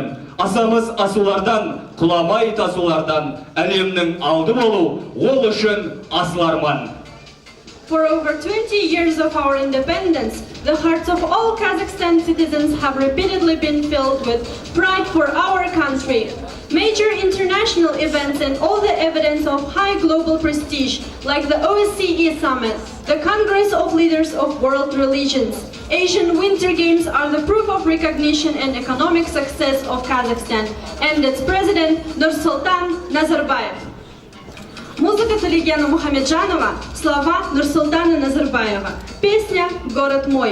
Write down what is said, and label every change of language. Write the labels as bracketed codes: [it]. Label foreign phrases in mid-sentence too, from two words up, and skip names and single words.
[kk] Асамыз асулардан, құламай тасулардан, әлемнің алды болу, ол үшін асыл арман. [en] For over 20 years of our independence, the hearts of all Kazakhstan citizens have repeatedly been filled with pride for our country. Major international events and all the evidence of high global prestige, like the OSCE Summit, the Congress of Leaders of World Religions, Asian Winter Games are the proof of recognition and economic success of Kazakhstan and its president Nursultan Nazarbayev. [ru] Музыка Талигена Мухамеджанова, слова Нурсултана Назарбаева. Песня «Город мой».